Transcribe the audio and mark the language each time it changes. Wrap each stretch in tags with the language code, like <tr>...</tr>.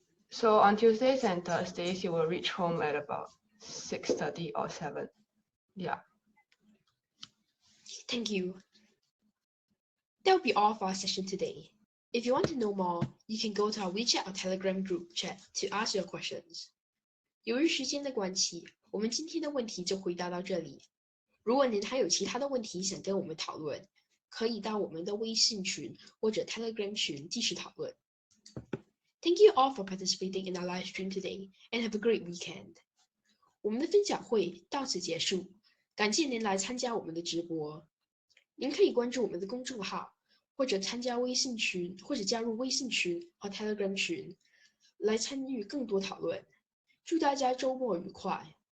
<en>So on Tuesdays and Thursdays, you will reach home at about 6:30 or 7. Yeah. Thank you. That will be all for our session today. If you want to know more, you can go to our WeChat or Telegram group chat to ask your questions.</en> <zh>由于时间的关系，我们今天的问题就回答到这里。如果您还有其他的问题想跟我们讨论，可以到我们的微信群或者 Telegram 群继续讨论。</zh> <en>Thank you all for participating in our live stream today, and have a great weekend.</en> <zh>我们的分享会到此结束，感谢您来参加我们的直播。您可以关注我们的公众号，或者参加微信群，或者加入微信群和 Telegram 群，来参与更多讨论。祝大家周末愉快！</zh>